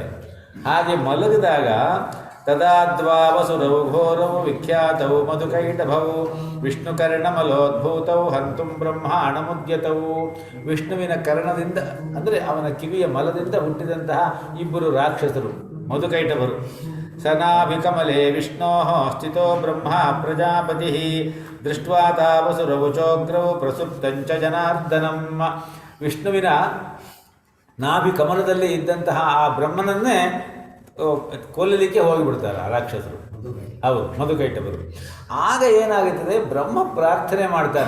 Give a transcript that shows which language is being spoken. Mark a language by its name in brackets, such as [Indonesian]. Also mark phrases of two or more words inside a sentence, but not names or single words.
[Kannada] ಹಾಗೆ ಮಲಗಿದಾಗ [Sanskrit] ತದಾದ್ವಾವಸುರೌ ಘೋರೌ ವಿಖ್ಯಾತೌ ಮಧುಕೈಟಭೌ ವಿಷ್ಣುಕರ್ಣಮಲೋದ್ಭೂತೌ ಹಂತುಂ ಬ್ರಹ್ಮಾಣಮುದ್ಯತೌ. [Kannada] ವಿಷ್ಣುವಿನ ಕರ್ಣದಿಂದ ಅಂದರೆ ಅವನ ಕಿವಿಯ ಮಲದಿಂದ ಹುಟ್ಟಿದಂತಹ ಇಬ್ಬರು ರಾಕ್ಷಸರು ಮಧುಕೈಟಭರು. [Sanskrit] ಸನಾಭಿಕಮಲೆ ವಿಷ್ಣೋ ಸ್ಥಿತೋ ಬ್ರಹ್ಮ ಪ್ರಜಾಪತಿ ದೃಷ್ಟ್ವಾ ತಾವಸುರವುಚೋಗ್ರೌ ಪ್ರಸುಪ್ತಂಚ ಜನಾರ್ದನಂ. [Kannada] ವಿಷ್ಣುವಿನ ನಾಭಿ ಕಮಲದಲ್ಲಿ ಇದ್ದಂತಹ ಆ ಬ್ರಹ್ಮನನ್ನೇ ಕೊಲ್ಲಲಿಕ್ಕೆ ಹೋಗಿಬಿಡ್ತಾರೆ ಆ ರಾಕ್ಷಸರು. ಹೌದು, ಮಧುಕೈಟಭರು. ಆಗ ಏನಾಗುತ್ತದೆ, ಬ್ರಹ್ಮ ಪ್ರಾರ್ಥನೆ ಮಾಡ್ತಾನೆ.